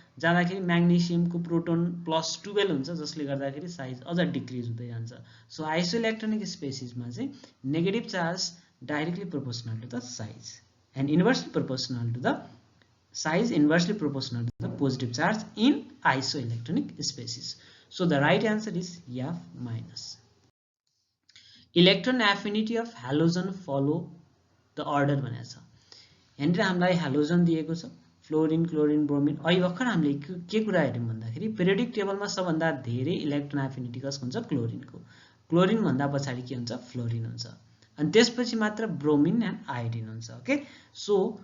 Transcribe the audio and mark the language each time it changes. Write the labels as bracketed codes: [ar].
[ne] जाँदाखेरि म्याग्नेशियमको प्रोटोन +12 हुन्छ जसले गर्दाखेरि साइज अझ डिक्रिज हुँदै जान्छ सो आइसोइलेक्ट्रोनिक स्पेसिसमा चाहिँ negative charge [en] Directly proportional to the size and inversely proportional to the size inversely proportional to the positive charge in isoelectronic species. So the right answer is F minus. Electron affinity of halogen follow the order [ne] भनेको छ यहाँनिर हामीलाई halogen दिएको छ fluorine chlorine bromine अहिले भर्खर हामीले के कुरा हेर्यौं भन्दाखेरि पिरियोडिक टेबलमा सबभन्दा धेरै इलेक्ट्रोन एफिनिटी कसको हुन्छ क्लोरिनको क्लोरिन भन्दा पछाडी के हुन्छ फ्लोरिन हुन्छ अनि त्यसपछि मात्र ब्रोमिन एन्ड आयोडिन हुन्छ [en] okay so